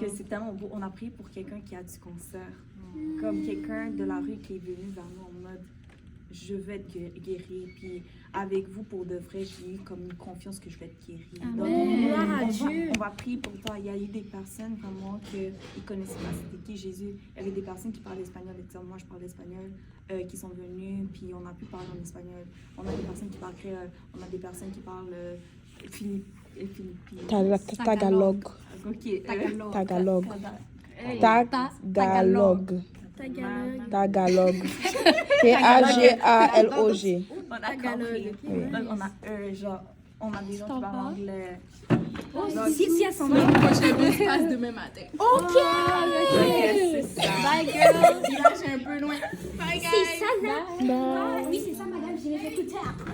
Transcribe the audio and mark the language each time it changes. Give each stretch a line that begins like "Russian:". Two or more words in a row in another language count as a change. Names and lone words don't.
French: que c'est tellement beau. On a pris pour quelqu'un qui a du concert, comme quelqu'un de la rue qui est venu vers nous en mode je vais être guéri, puis avec vous pour de vrai, j'ai eu comme une confiance que je vais être guéri. Donc, Gloire à Dieu. on va prier pour toi. Il y a eu des personnes vraiment qui ne connaissaient pas c'était qui Jésus. Il y avait des personnes qui parlaient espagnol, et moi je parle espagnol, qui sont venues, puis on a pu parler en espagnol. On a des personnes qui parlent créole, on a des personnes qui parlent philippines. Tagalog. Ok. Tagalog. Tagalog. Tagalog. Tagalog. On a compris. Donc, on a genre, on a des gens qui parlent anglais. Si elles sont là. Je passe demain matin. Ok. C'est ça.
English: Bye, girl.
French: Village est un peu loin.
English: Bye, guys.
French: C'est ça, là. Oui, c'est ça, madame. Je les écoutais après.